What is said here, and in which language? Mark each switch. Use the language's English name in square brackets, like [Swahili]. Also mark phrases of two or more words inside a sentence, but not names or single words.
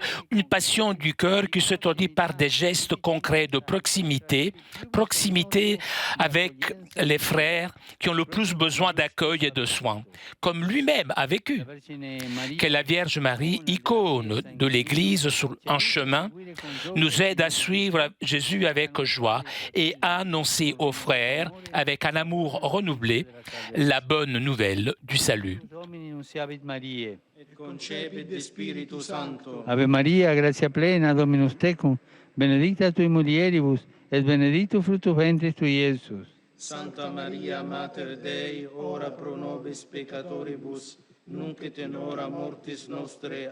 [French] Une passion du cœur qui se traduit par des gestes concrets de proximité avec les frères qui ont le plus besoin d'accueil et de soins, comme lui-même a vécu. Que la Vierge Marie, icône de l'Église sur un chemin, nous aide à suivre Jésus avec joie et à annoncer aux frères, avec un amour renouvelé, la bonne nouvelle du salut. [Latin] Ave Maria, gratia plena, Dominus tecum, benedicta tui mulieribus, et benedictus fructus ventris tui, Iesus. Santa Maria, Mater Dei, ora pro nobis peccatoribus, nunc et in hora mortis nostre.